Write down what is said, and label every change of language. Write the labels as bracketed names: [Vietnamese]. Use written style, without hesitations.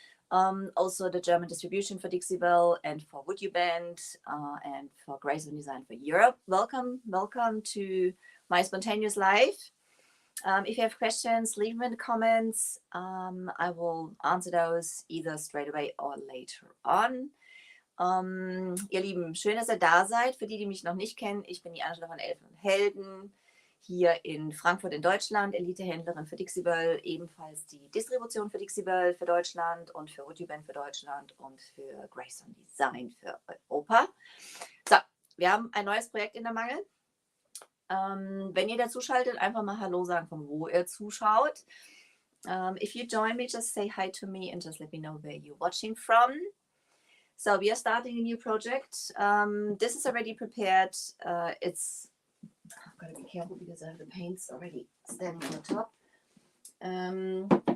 [English] Also the German distribution for Dixie Belle and for Would You Band and for Grace and Design for Europe. Welcome to my spontaneous life. If you have questions, leave them in the comments. I will answer those either straight away or later on. [German] Ihr Lieben, schön, dass ihr da seid. Für die, die mich noch nicht kennen, ich bin die Angela von Elfen und Helden, hier in Frankfurt in Deutschland, Elitehändlerin für Dixie Belle, ebenfalls die Distribution für Dixie Belle für Deutschland und für Would You Band für Deutschland und für Grace on Design für Europa. So, wir haben ein neues Projekt in der Mangel. Wenn ihr dazu schaltet, einfach mal Hallo sagen, von wo ihr zuschaut. [English] If you join me, just say hi to me and just let me know where you're watching from. So we are starting a new project. This is already prepared. I've got to be careful because I have the paints already standing on the top.